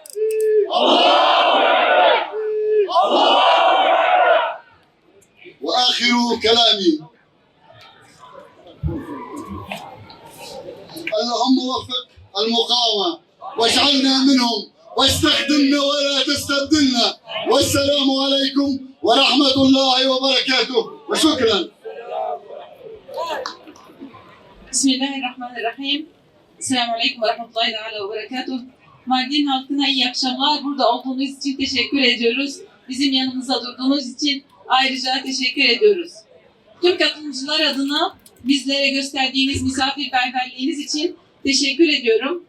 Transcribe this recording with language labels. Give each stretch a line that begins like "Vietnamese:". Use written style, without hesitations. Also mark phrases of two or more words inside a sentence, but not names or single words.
Arabic: وآخر كلامي اللهم وفق المقاومة واجعلنا منهم واستخدمنا ولا تستبدلنا. والسلام عليكم ورحمة الله وبركاته وشكرا. بسم الله الرحمن الرحيم. السلام عليكم ورحمة الله تعالى وبركاته.
Turkish: Mardin halkına iyi akşamlar. Burada olduğunuz için teşekkür ediyoruz. Bizim yanımızda durduğunuz için ayrıca teşekkür ediyoruz. Tüm katılımcılar adına bizlere gösterdiğiniz misafirperverliğiniz için teşekkür ediyorum.